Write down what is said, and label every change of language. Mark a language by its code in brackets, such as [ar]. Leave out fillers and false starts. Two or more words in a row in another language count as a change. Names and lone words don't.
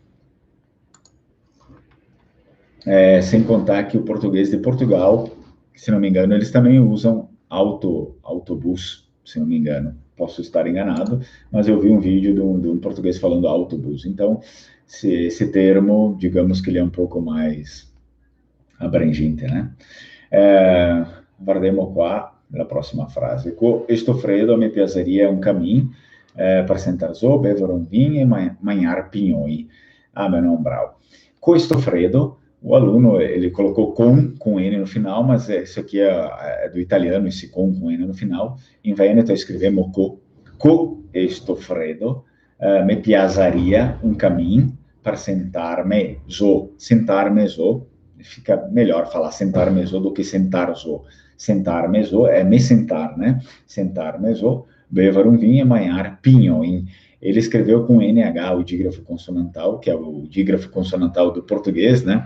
[pt] Sem contar que o português de Portugal, se não me engano, eles também usam autobus, se não me engano. Posso estar enganado, mas eu vi um vídeo de um português falando autobus. Então, esse termo, digamos que ele é um pouco mais abrangente, né? [it] Guardiamo qua la prossima frase. [vec] Questo freddo mi piaceria un camin per sentar so, bever un vinho e manhar pinhões. [pt] Ah, mas não, bravo. [it] Questo freddo, [pt] o aluno, ele colocou com N no final, mas isso aqui é do italiano, esse com N no final. Em Veneto escrevemos [vec] questo freddo, me piaceria un camin per sentar-me so, [pt] fica melhor falar sentar-me so do que sentar so. Sentar-me so é me sentar, né? Sentar-me so, beber um vinho e manhar pinhões. Ele escreveu com NH o dígrafo consonantal, que é o dígrafo consonantal do português, né?